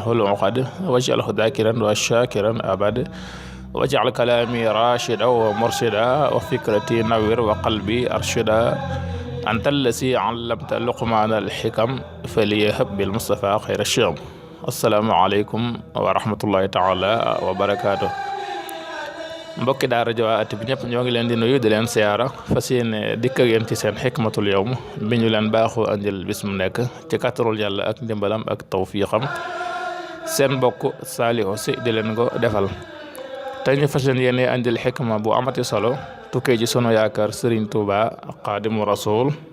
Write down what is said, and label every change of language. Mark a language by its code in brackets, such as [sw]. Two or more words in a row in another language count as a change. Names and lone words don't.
[ar] العقد واجعله ذاكرا وشاكرا أبدا واجعل كلامي راشدا ومرشدا وفكرتي نوير وقلبي أرشدا أنت الذي علمت لقمان الحكم فليهب بالمصطفى خير الشيم السلام عليكم ورحمة الله تعالى وبركاته mbokki [wo] daara Jawaahir bi ñëpp ñoo ngi leen di nuyu di leen siyaara fas yéene dikk ak yéen ci seen [ar] حكمة اليوم [wo] bi ñu leen baaxoo andil bis mu nekk ci kàttanul yàlla ak ndimbalam ak tawfiixam seen mbokk Saliou Sy di leen ko defal te ñu fas yéene andil xikma bu amati solo tukkee ci sunu yaakaar Serigne Touba Xaadimu Rasuul